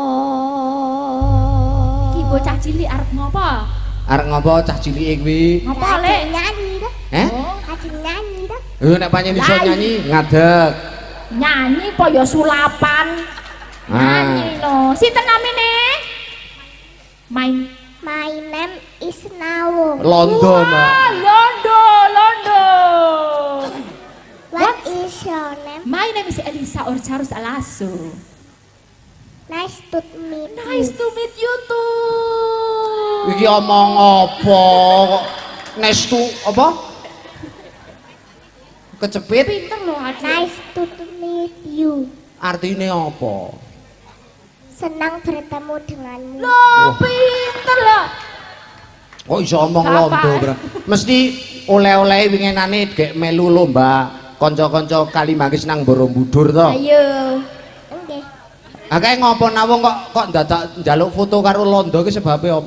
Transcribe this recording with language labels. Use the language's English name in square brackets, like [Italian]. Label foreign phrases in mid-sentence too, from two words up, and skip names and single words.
[Javanese] Iki bocah cilik arep ngopo? Arep ngopo cah cilike kuwi? Ngopo lek? Nyanyi dah. Ajeng nyanyi dah. Nek panjen iso nyanyi ngadeg. Nyanyi po ya sulapan. Nyanyi no. Sinten namine? [English] My name is Nawung. [Javanese] Londo, Mbak. Londo. [English] What is your name? My name is Elisa Orcharus Alaso. Nice to meet you. Nice to meet you too. [Javanese] Iki omong apa kok nestu apa? Kecepit. Pinter loh adik. [English] Nice to meet you. [Javanese] Artine apa? [Indonesian] Senang bertemu denganmu. [Javanese] Loh, pinter loh. Kok iso omong Apa? londo, Bro? Mesti oleh-oleh winginane gek melu lomba kanca-kanca Kalimangis nang Borobudur to. Ayo. Nggih. Akeh ngopo Nawung kok dadak njaluk foto karo londo ki sebabe apa?